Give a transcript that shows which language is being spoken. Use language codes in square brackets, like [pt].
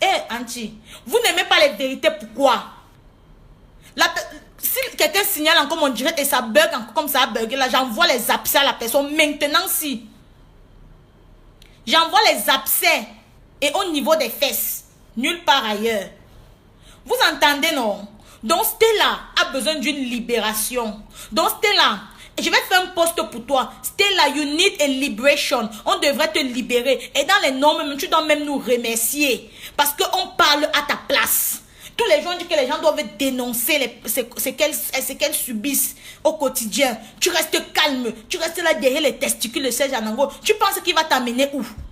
[fr] Anti, vous n'aimez pas les vérités, pourquoi? Si quelqu'un signale encore mon direct et ça bug encore comme ça a bugué, là, j'envoie les abcès à la personne. Maintenant, si. J'envoie les abcès. Et au niveau des fesses, nulle part ailleurs. Vous entendez, non? Donc Stella a besoin d'une libération. Donc Stella, je vais faire un post pour toi. [en] Stella, you need a liberation. [fr] On devrait te libérer. Et dans les normes, tu dois même nous remercier. Parce qu'on parle à ta place. Tous les gens disent que les gens doivent dénoncer ce qu'elles subissent au quotidien. Tu restes calme. Tu restes là derrière les testicules de Serge Anango. Tu penses qu'il va t'amener où?